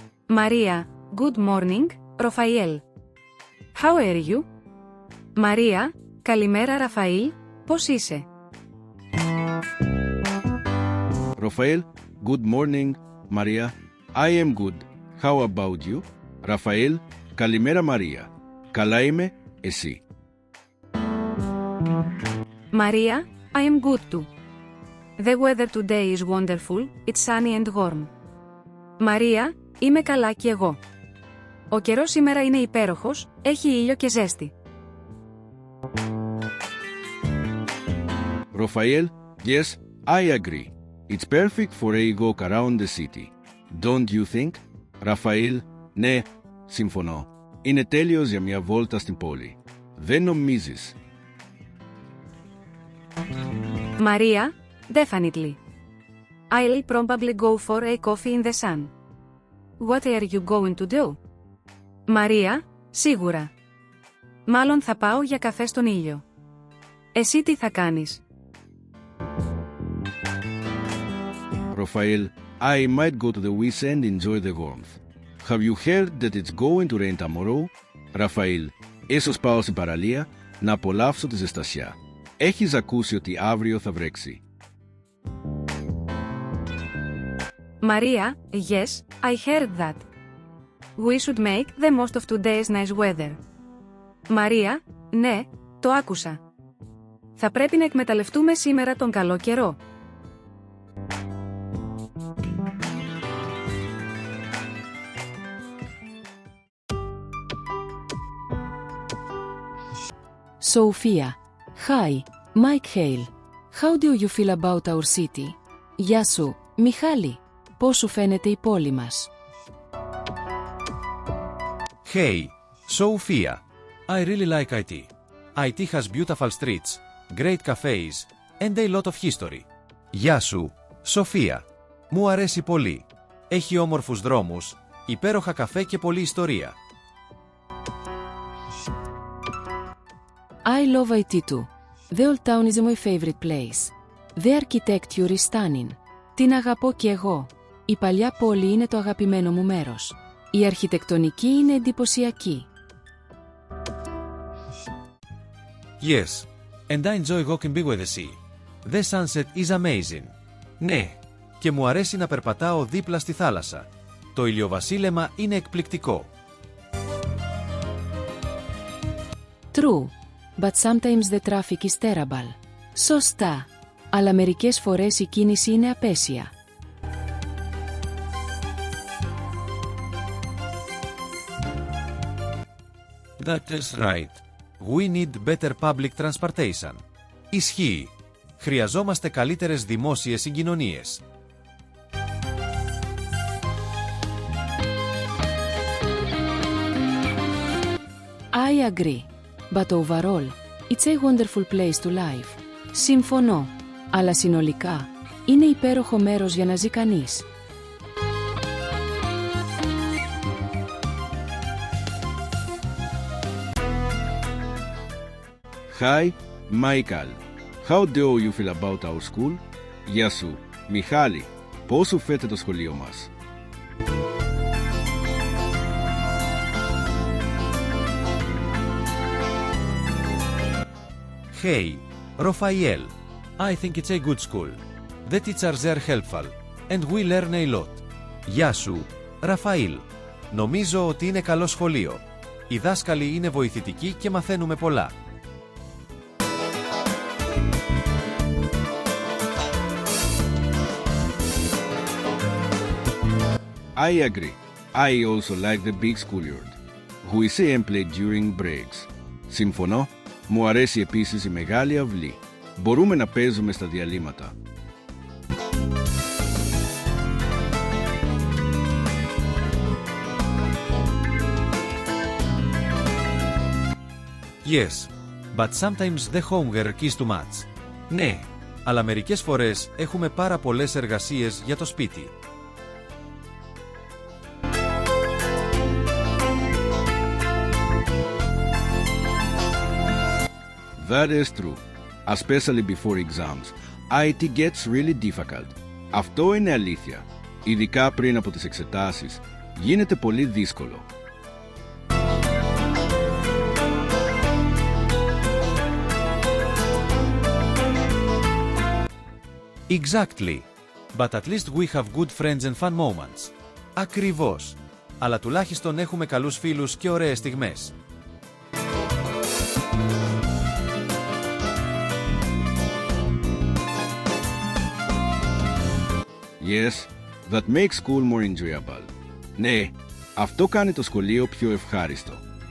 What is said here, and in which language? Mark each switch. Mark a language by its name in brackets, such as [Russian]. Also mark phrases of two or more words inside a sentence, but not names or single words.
[English] Maria, good morning, Rafael. How are you? Maria, [Greek] καλημέρα Ραφαήλ, πώς είσαι? [English] Rafael, good morning, Maria. I am good. How about you? Rafael, [Greek] καλημέρα Μαρία. Καλά είμαι, εσύ? [English] Maria, I am good too. The weather today is wonderful, it's sunny and warm. Maria, [Greek] είμαι καλά κι εγώ. Ο καιρός σήμερα είναι υπέροχος, έχει ήλιο και ζέστη. [English] Rafael, yes, I agree. It's perfect for a walk around the city. Don't you think? Rafael, [Greek] ναι, συμφωνώ. Είναι τέλειος για μια βόλτα στην πόλη. Δεν νομίζεις? [English] Maria, definitely. I'll probably go for a coffee in the sun. What are you going to do? Maria, [Greek] σίγουρα. Μάλλον θα πάω για καφέ στον ήλιο. Εσύ τι θα κάνεις? [English] Rafael, I might go to the west and enjoy the warmth. Have you heard that it's going to rain tomorrow? Rafael, [Greek] ίσως πάω στην παραλία να απολαύσω τη ζεστασιά. Έχεις ακούσει ότι αύριο θα βρέξει? [English] Maria, yes, I heard that. We should make the most of today's nice weather. Maria, [Greek] ναι, το άκουσα. Θα πρέπει να εκμεταλλευτούμε σήμερα τον καλό καιρό. [English] Sophia. Hi, Mike Hale. How do you feel about our city? [Greek] Γεια σου, Μιχάλη. Πώς σου φαίνεται η πόλη μας? [English] Hey, Sophia. I really like IT. IT has beautiful streets, great cafes, and a lot of history. [Greek] Γεια σου, Σοφία. Μου αρέσει πολύ. Έχει όμορφους δρόμους, υπέροχα καφέ και πολλή ιστορία. [English] I love IT too. The old town is my favorite place. The architecture is stunning. [Greek] Την αγαπώ κι εγώ. Η παλιά πόλη είναι το αγαπημένο μου μέρος. Η αρχιτεκτονική είναι εντυπωσιακή. [English] Yes, and I enjoy walking by the sea. The sunset is amazing. [Greek] Ναι, και μου αρέσει να περπατάω δίπλα στη θάλασσα. Το ηλιοβασίλεμα είναι εκπληκτικό. [English] True, but sometimes the traffic is terrible. [Greek] Σωστά. Αλλά μερικές φορές η κίνηση είναι απέσια. [English] That is right. We need better public transportation. [Greek] Ισχύει. Χρειαζόμαστε καλύτερες δημόσιες συγκοινωνίες. [English] I agree. But overall, it's a wonderful place to live. [Greek] Συμφωνώ. Αλλά συνολικά, είναι υπέροχο μέρος για να ζει κανείς. [English] Hi, Michael. How do you feel about our school? [Greek] Γεια σου, Μιχάλη. Πώς σου φαίνεται το σχολείο μας? [English] Hey, Rafael. I think it's a good school. The teachers are helpful, and we learn a lot. [Greek] Γεια σου, Ραφαήλ. Νομίζω ότι είναι καλό σχολείο. Οι δάσκαλοι είναι βοηθητικοί και μαθαίνουμε πολλά. [English] I agree. I also like the big schoolyard. We see and play during breaks. [Greek] Συμφωνώ. Μου αρέσει επίσης η μεγάλη αυλή. Μπορούμε να παίζουμε στα διαλύματα. [English] Yes, but sometimes the homework is too much. [Greek] Ναι, αλλά μερικές φορές έχουμε πάρα πολλές εργασίες για το σπίτι. [English] That is true. Especially before exams. IT gets really difficult. [Greek] Αυτό είναι αλήθεια. Ειδικά πριν από τις εξετάσεις. γίνεται πολύ δύσκολο. [English] Exactly. But at least we have good friends and fun moments. [Greek] Ακριβώς. Αλλά τουλάχιστον έχουμε καλούς φίλους και ωραίες στιγμές. [English] Yes, that makes school more enjoyable. [Greek] Ναι, αυτό κάνει το σχολείο πιο ευχάριστο.